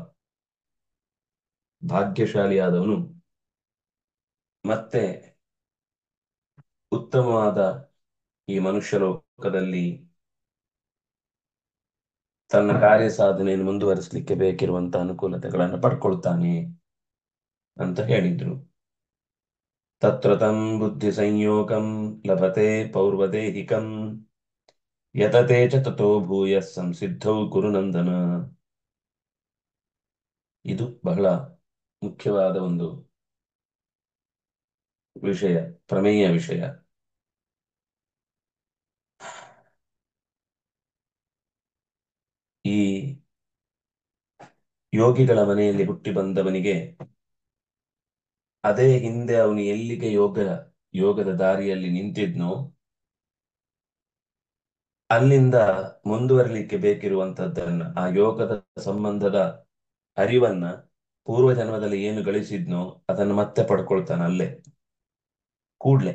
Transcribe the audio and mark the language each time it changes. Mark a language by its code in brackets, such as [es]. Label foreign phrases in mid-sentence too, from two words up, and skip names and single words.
[kn] ಭಾಗ್ಯಶಾಲಿಯಾದವನು ಮತ್ತೆ ಉತ್ತಮವಾದ ಈ ಮನುಷ್ಯ ಲೋಕದಲ್ಲಿ ತನ್ನ ಕಾರ್ಯ ಸಾಧನೆಯನ್ನು ಮುಂದುವರಿಸಲಿಕ್ಕೆ ಬೇಕಿರುವಂತಹ ಅನುಕೂಲತೆಗಳನ್ನು ಪಡ್ಕೊಳ್ತಾನೆ ಅಂತ ಹೇಳಿದ್ರು. [sa] ತತ್ರ ತಂ ಬುದ್ಧಿ ಸಂಯೋಗಂ ಲಭತೆ ಪೌರ್ವದೇಹಿಕಂ ಯತತೆ ಚ ತಥೋ ಭೂಯ ಸಂಸಿದ್ಧೌ ಕುರುನಂದನ. [kn] ಇದು ಬಹಳ ಮುಖ್ಯವಾದ ಒಂದು ವಿಷಯ, ಪ್ರಮೇಯ ವಿಷಯ. ಈ ಯೋಗಿಗಳ ಮನೆಯಲ್ಲಿ ಹುಟ್ಟಿ ಬಂದವನಿಗೆ ಅದೇ ಹಿಂದೆ ಅವನು ಎಲ್ಲಿಗೆ ಯೋಗದ ದಾರಿಯಲ್ಲಿ ನಿಂತಿದ್ನೋ ಅಲ್ಲಿಂದ ಮುಂದುವರಿಲಿಕ್ಕೆ ಬೇಕಿರುವಂತದ್ದನ್ನ, ಆ ಯೋಗದ ಸಂಬಂಧದ ಅರಿವನ್ನ ಪೂರ್ವ ಜನ್ಮದಲ್ಲಿ ಏನು ಗಳಿಸಿದ್ನೋ ಅದನ್ನು ಮತ್ತೆ ಪಡ್ಕೊಳ್ತಾನೆ ಅಲ್ಲೇ ಕೂಡ್ಲೆ.